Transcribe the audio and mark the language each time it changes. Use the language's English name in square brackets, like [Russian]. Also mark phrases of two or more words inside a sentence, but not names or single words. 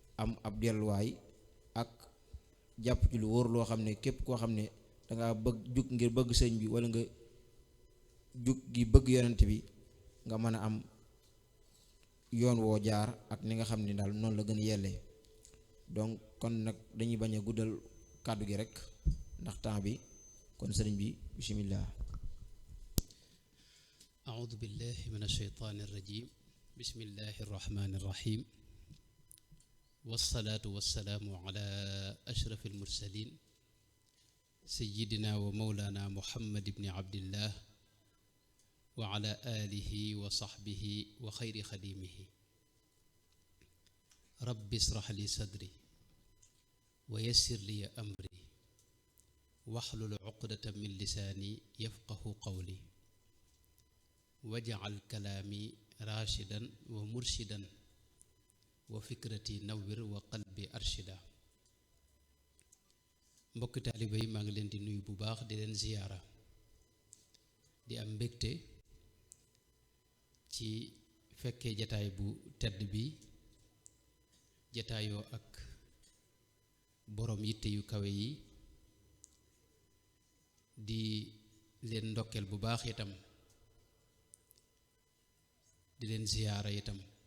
[Wolof] am ab delluwaay ak jàpp ci lu wóor loo xam ne képp koo xam ne danga bëgg jug ngir bëgg sëñ bi wala nga jug gi bëgg yonent bi nga mën a am yoon woo jaar ak ni nga xam ne daal noonu la gën a yellee. donc kon nag dañuy bañ a guddal kàddu gi rek ndax temps bi, kon sëriñ bi bismillah. [Arabic] أعوذ بالله من الشيطان الرجيم بسم الله الرحمن الرحيم والصلاة والسلام على أشرف المرسلين سيدنا ومولانا محمد بن عبد الله وعلى آله وصحبه وخير خديمه رب اشرح لي صدري ويسر لي أمري واحلل عقدة من لساني يفقه قولي واجعل كلامي راشدا ومرشدا وفكرتي نور وقلبي أرشد. [Wolof] mbokki taaliba yi maa ngi leen di nuyu bu baax di leen ziyaara di am mbégte ci fekkee jataay bu tedd bi, jataayoo ak boroom yitte yu kawe yi, di leen ndokkeel bu baax itam, di leen ziyaara itam,